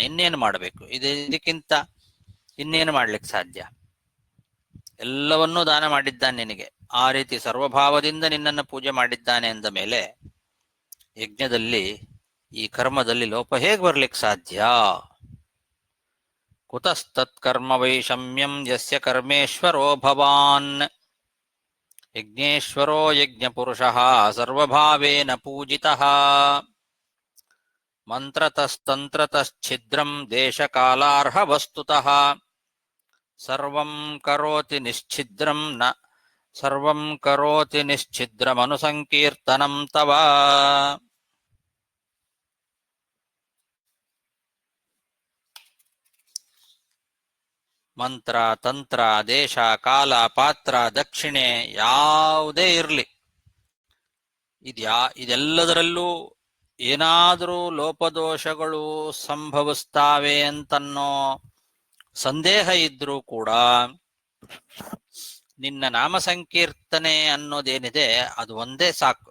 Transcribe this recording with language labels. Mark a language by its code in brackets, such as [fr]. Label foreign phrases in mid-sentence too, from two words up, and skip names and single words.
[kn] ಇನ್ನೇನು ಮಾಡಬೇಕು? ಇದಕ್ಕಿಂತ ಇನ್ನೇನು ಮಾಡ್ಲಿಕ್ಕೆ ಸಾಧ್ಯ? ಎಲ್ಲವನ್ನೂ ದಾನ ಮಾಡಿದ್ದಾನೆ ನಿನಗೆ. ಆ ರೀತಿ ಸರ್ವಭಾವದಿಂದ ನಿನ್ನನ್ನು ಪೂಜೆ ಮಾಡಿದ್ದಾನೆ ಅಂದ ಮೇಲೆ ಯಜ್ಞದಲ್ಲಿ, ಈ ಕರ್ಮದಲ್ಲಿ ಲೋಪ ಹೇಗೆ ಬರ್ಲಿಕ್ಕೆ ಸಾಧ್ಯ? [sa] ಕುತಸ್ತತ್ಕರ್ಮ ವೈಷಮ್ಯಂ ಯಸ್ಯ ಕರ್ಮೇಶ್ವರೋ ಭವಾನ್ ಯಜ್ಞೇಶ್ವರೋ ಯಜ್ಞಪುರುಷಃ ಸರ್ವಭಾವೇನ ಪೂಜಿತಃ ಮಂತ್ರತಸ್ತಂತ್ರತಶ್ಛಿದ್ರಂ ದೇಶಕಾಲಾರ್ಹ ವಸ್ತುತಃ ಸರ್ವಂ ಕರೋತಿ ನಿಶ್ಛಿದ್ರಂ ನ ಸರ್ವಂ ಕರೋತಿ ನಿಶ್ಛಿದ್ರಮನುಸಂಕೀರ್ತನಂ ತವ. [kn] ಮಂತ್ರ, ತಂತ್ರ, ದೇಶ, ಕಾಲ, ಪಾತ್ರ, ದಕ್ಷಿಣೆ ಯಾವುದೇ ಇರಲಿ, ಇದೆಲ್ಲದರಲ್ಲೂ ಏನಾದರೂ ಲೋಪದೋಷಗಳು ಸಂಭವಿಸ್ತಾವೆ ಅಂತನ್ನೋ ಸಂದೇಹ ಇದ್ರೂ ಕೂಡ ನಿನ್ನ ನಾಮ ಸಂಕೀರ್ತನೆ ಅನ್ನೋದೇನಿದೆ ಅದು ಒಂದೇ ಸಾಕು.